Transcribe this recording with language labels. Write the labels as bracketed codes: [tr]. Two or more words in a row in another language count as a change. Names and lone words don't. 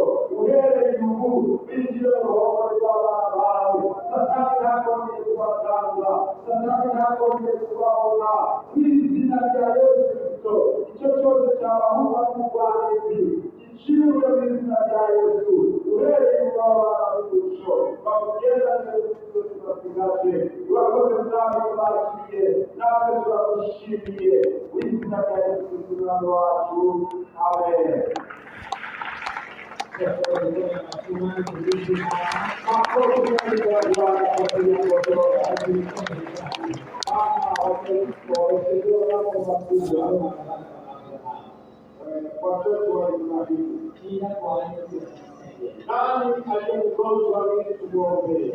[rw] uhereye ubu binjire mu ruhongore rw'abana bawe satani ntakongeye kubaganza satani ntakongeye kubabona n'izina rya Yesu Kristo icyo cyose cyabahuma n'ubwanizi gicibwe mu izina rya Yesu uhereye mu babana b'umuco bakugenda neza byose basigaje urakoze nawe bakiriye natwe turagushimiye w'izina rya Yesu Kristo umwami wacu amen. [sw] Watoto wa Ibrahimu nani aliyemgonjwa ili tumuombee?